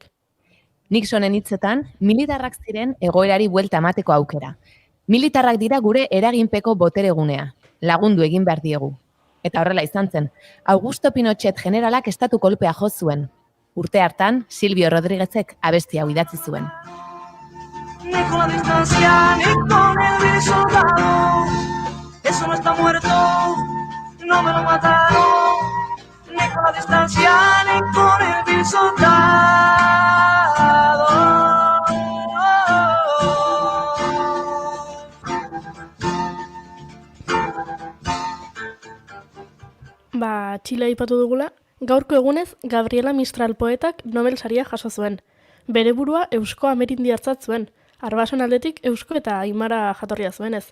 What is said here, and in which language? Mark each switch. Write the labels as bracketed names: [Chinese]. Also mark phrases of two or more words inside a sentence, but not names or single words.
[Basque] Nixonen hitzetan, militarrak ziren egoerari buelta emateko aukera. Militarrak dira gure eraginpeko boteregunea, lagundu egin behar diegu. Eta horrela izan zen, Augusto Pinochet generalak estatu kolpea jo zuen. Urte hartan, Silvio Rodríguezek abesti hau idatzi zuen. [Spanish] Ni con la distancia, ni con el soldado, eso no está muerto, no me lo mataron. Ni con la distancia, ni con el soldado. [Basque] Txile aipatu dugula, gaurko egunez Gabriela Mistral poetak Nobel saria jaso zuen. Bere burua eusko amerindiartzat zuen, arbason aldetik eusko eta aimara jatorria zuenez.